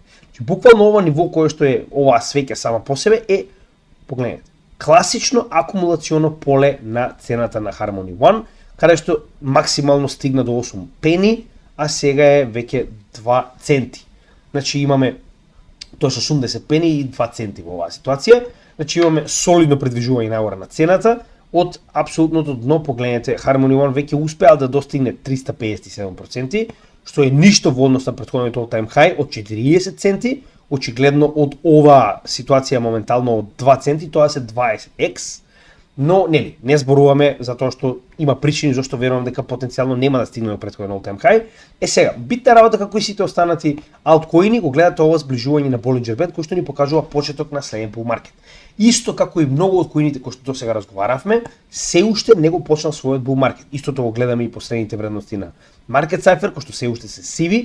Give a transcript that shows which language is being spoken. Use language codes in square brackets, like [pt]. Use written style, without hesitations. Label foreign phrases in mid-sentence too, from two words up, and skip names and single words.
[mk] Значи буквално ова ниво кое што е оваа свеќа сама по себе е, погледнете, класично акумулационо поле на цената на Harmony One, каде што максимално стигна до 8 пени, а сега е веќе 2 центи. Значи имаме тоа со 80 пени и 2 центи во оваа ситуација. Значи имаме солидно придвижување нагоре на цената. Од апсолутното дно, погледнете, Harmony One веќе успеал да достигне 357%, што е ништо во однос на претходниот [en] all-time high [mk] од 40 центи. Очигледно од оваа ситуација моментално од 2 центи, тоа се 20x, но нели, не зборуваме затоа што има причини зашто верувам дека потенцијално нема да стигнеме до претходен [en] all-time high. [mk] Сега, битна работа како и сите останати алткоини го гледате ова зближување на Bollinger Band кој што ни покажува почеток на следен bull маркет. Исто како и многу од коините кои што досега разговаравме, се уште не го почнал својот bull маркет. Истото го гледаме и последните вредности на Market Cypher кои што се уште се сиви.